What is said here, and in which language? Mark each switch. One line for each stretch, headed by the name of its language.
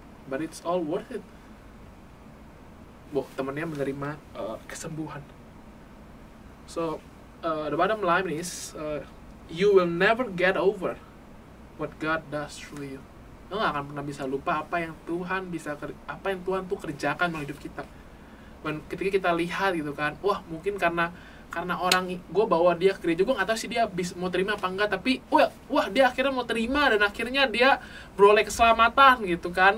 English: But it's all worth it.
Indonesian: Temannya menerima kesembuhan.
English: So the bottom line is you will never get over what God does through you.
Indonesian: Lo gak akan pernah bisa lupa apa yang Tuhan tuh kerjakan melalui hidup kita. Dan ketika kita lihat gitu kan, wah mungkin karena orang gue bawa dia ke gereja, gue nggak tahu sih dia mau terima apa enggak, tapi wah dia akhirnya mau terima dan akhirnya dia beroleh keselamatan gitu kan.